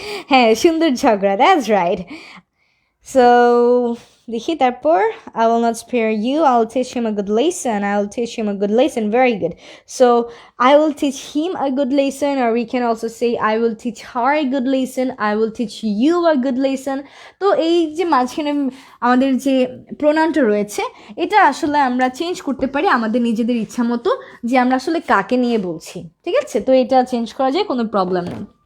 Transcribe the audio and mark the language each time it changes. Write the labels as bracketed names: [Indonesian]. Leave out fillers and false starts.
[Bangla] হ্যাঁ, সুন্দর ঝগড়া, [English] that's right. So [Bangla] দেখি তারপর [English] I will not spare you, I will teach him a good lesson, I will teach him a good lesson. Very good. So I will teach him a good lesson, or we can also say I will teach her a good lesson, I will teach you a good lesson. [Bangla] তো এই যে মাঝখানে আমাদের যে প্রোনাউনটা রয়েছে এটা আসলে আমরা চেঞ্জ করতে পারি আমাদের নিজেদের ইচ্ছা মতো, যে আমরা আসলে কাকে নিয়ে বলছি, ঠিক আছে? তো এটা চেঞ্জ করা যায়, কোনো প্রবলেম নেই।